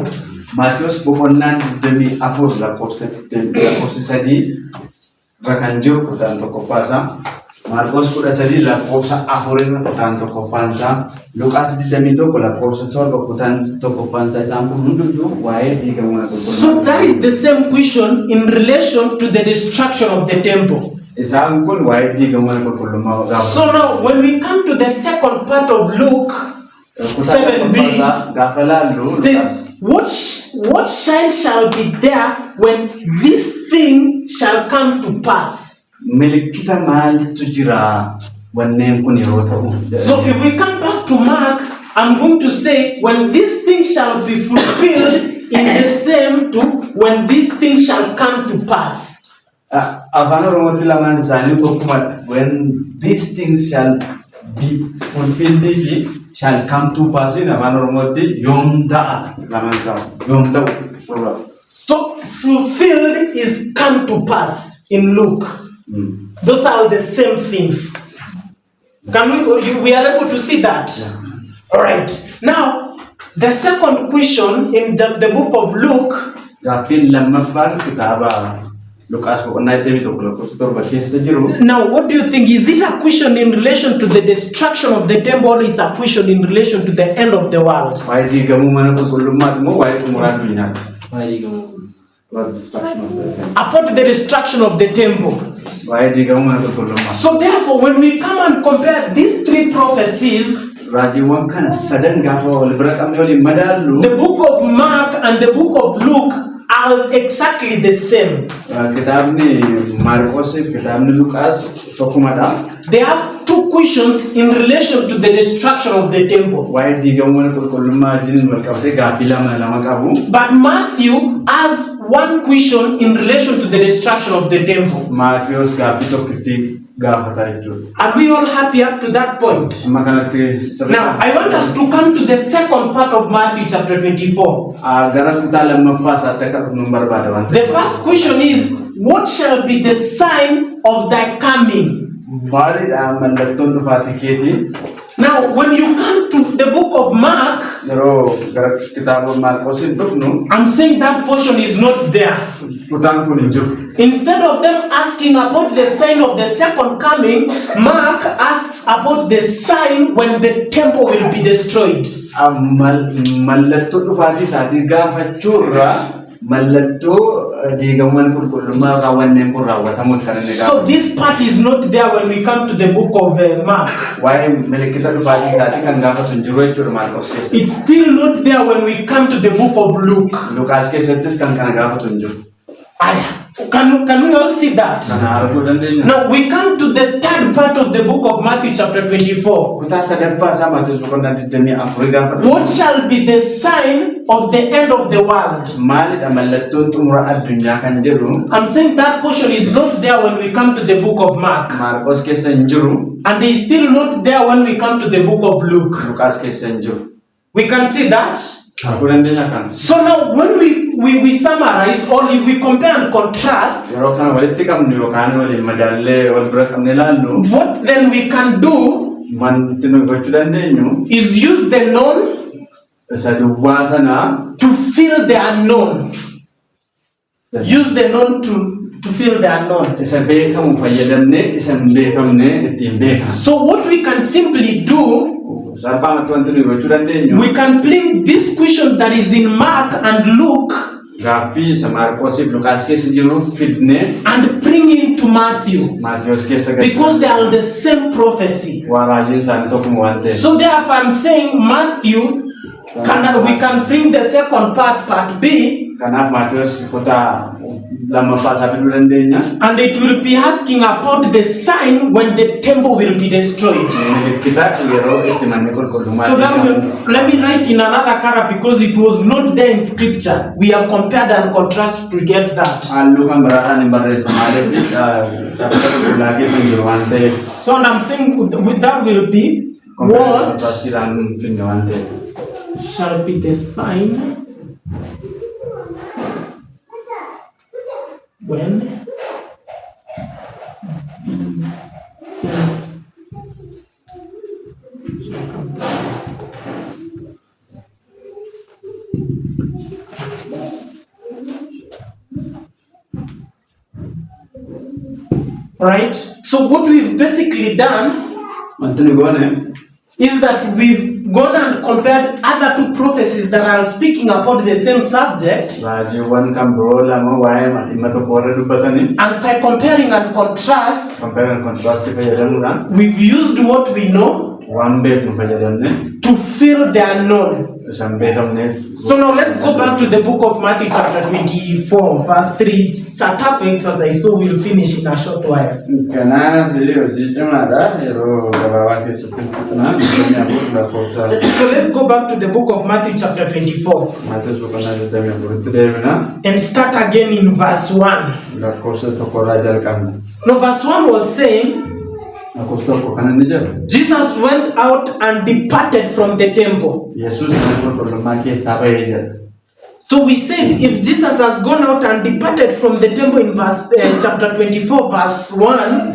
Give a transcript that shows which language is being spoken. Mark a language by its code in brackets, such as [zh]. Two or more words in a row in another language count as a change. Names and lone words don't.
[om] Maatiyus boqonnaan 24 lakkoofsa 3 irra kan jiru kutaan tokkoffaasaa. Maarqos 13 lakkoofsa 4 irra kutaan tokkoffaansaa. Luqaas 21 lakkoofsa 7 kutaan tokkoffaansaa. Isaan kun hundumtuu waa'ee diigamuu mana qulqullummaa. [en] So that is the same question in relation to the destruction of the temple. [om] Isaan kun waa'ee diigamuu mana qulqullummaa gaafa. [en] So now when we come to the second part of Luke 7b, [om] gaafa laallu [en] it says, what sign shall be there when this thing shall come to pass? [om] Milikkita maaltu jira wanneen kun yeroo ta'u. [en] So if we come back to Mark, I'm going to say when this thing shall be fulfilled is the same to when this thing shall come to pass. [om] Afaan Oromootti lamaan isaanii tokkuma [en] when these things shall be fulfilled [om] fi [en] shall come to pass [om] in afaan Oromootti yoom ta'a lamaan isaa yoom ta'u. [en] So fulfilled is come to pass in Luke. Those are the same things. We are able to see that? Yeah. All right. Now, the second question in the book of Luke. [om] Gaaffiin lammaffaan kitaaba Luqaas boqonnaa 21 keessa jiru. [en] Now, what do you think? Is it a question in relation to the destruction of the temple or is a question in relation to the end of the world? [om] Waa'ee diigamuu mana qulqullummaati moo waa'ee xumuraa addunyaati? [en] About destruction of the temple. About the destruction of the temple. [om] Waa'ee diigamuu mana qulqullummaa. [en] So therefore, when we come and compare these three prophecies, [om] Raajiiwwan kana sadan gaafa wal bira qabnee waliin madaallu. [en] the book of Mark and the book of Luke are exactly the same. [om] Kitaabni Maarqosiif kitaabni Luqaas tokkumadha. [en] They have two questions in relation to the destruction of the temple. [om] Waa'ee diigamuu qulqullummaa wajjin wal qabatee gaaffii lama qabu. [en] But Matthew has one question in relation to the destruction of the temple. [om] Maatiyos gaaffii tokkitti gaafata jechuudha. [en] Are we all happy up to that point? [om] Amma kanatti [en] Now, I want us to come to the second part of Matthew chapter 24. [om] gara kutaa lammaffaa isaatti akka dhufnu barbaada waan [en] The first question is, what shall be the sign of thy coming? [om] Maalidha mallattoon dhufaatii keetii? [en] Now, when you come to the book of Mark, [om] yeroo gara kitaaba Maarqosiin dhufnu, [en] I'm saying that portion is not there. [om] kutaan kun hin jiru. [en] Instead of them asking about the sign of the second coming, Mark asks about the sign when the temple will be destroyed. [om] Mallattoo dhufaatii isaatii gaafachuurraa mallattoo diigamuu qulqullummaa raawwanneen kun raawwatamuun kan inni [en] So this part is not there when we come to the book of Mark. [om] waa'ee milikkita dhufaatii isaatii kan gaafatu hin jiru jechuudha Maarqos keessatti. [en] It's still not there when we come to the book of Luke. [om] Luqaas keessattis kan kana gaafatu hin jiru. [en] Can we all see that? [om] Kana arguu dandeenya. [en] Now we come to the third part of the book of Matthew chapter 24. [om] Kutaa sadaffaa isaa Maatiyos boqonnaa 24 gaafatu. [en] What shall be the sign of the end of the world? [om] Maalidha mallattoon xumura addunyaa kan jedhu? [en] I'm saying that portion is not there when we come to the book of Mark. [om] Maarqos keessa hin jiru. [en] And is still not there when we come to the book of Luke. [om] Luqaas keessa hin jiru. [en] We can see that. [om] Arguu dandeenya kana. [en] So now when we summarize or if we compare and contrast, [om] Yeroo kana walitti qabnu yookaan waliin madaallee wal bira qabnee ilaallu, [en] what then we can do [om] wanti nuyi gochuu dandeenyu [en] is use the known [om] isa duwwaa sana [en] to fill the unknown. Use the known to fill the unknown. [om] isa beekamu fayyadamnee isa hin beekamne ittiin beekna. [en] So what we can simply do, [om] Salphaamatti wanti nuyi gochuu dandeenyu [en] we can bring this question that is in Mark and Luke [om] gaaffii isa Maarqosiif Luqaas keessa jiru fidnee [en] and bring it to Matthew [om] Maatiyos keessa [en] because they are the same prophecy. [om] waa raajiin isaanii tokkuma waan ta'eef. [en] So therefore I'm saying Matthew, we can bring the second part B, [om] Kanaaf Maatiyos kutaa lammaffaa isaa fiduu dandeenya. [en] and it will be asking about the sign when the temple will be destroyed. [om] Milikkita yeroo itti manni qulqullummaa [en] So that let me write in another color because it was not there in scripture. We have compared and contrasted to get that. [om] halluu kan biraadhaan hin barreessa maaliif dhaabbata qulqullaa keessa hin jiru waan ta'eef. [en] So I'm saying with that will be what [om] Kontrastiidhaan finne waan ta'eef. [en] shall be the sign when these things shall come to pass. Right? So what we've basically done [om] Wanti nuyi goone [en] is that we've gone and compared other two prophecies that are speaking about the same subject, [om] raajiiwwan kan biroo lama waa'ee dhimma tokko warra dubbatanii [en] and by comparing and contrast, compare and contrast [om] fayyadamuudhaan [en] we've used what we know [om] waan beeknu fayyadamne [en] to fill the unknown. [om] isaan beekamne. [en] So now let's go back to the book of Matthew chapter 24 verse 3. It's a tough exercise, so we'll finish in a short while. [om] Kanaaf hojii cimaadha yeroo gabaabaa keessatti fixnaan jireenya abbootii lakkoofsa [en] So let's go back to the book of Matthew chapter 24 [om] Maatiyos boqonnaa 24tti deebina [en] and start again in verse 1. [om] lakkoofsa tokkorraa jalqabna. [en] Now verse 1 was saying, [om] Lakkoofsa tokko kan inni jedhu [en] Jesus went out and departed from the temple. [om] Yesuus mana qulqullummaa keessaa bahee jedha. [en] So we said if Jesus has gone out and departed from the temple in chapter 24 verse 1,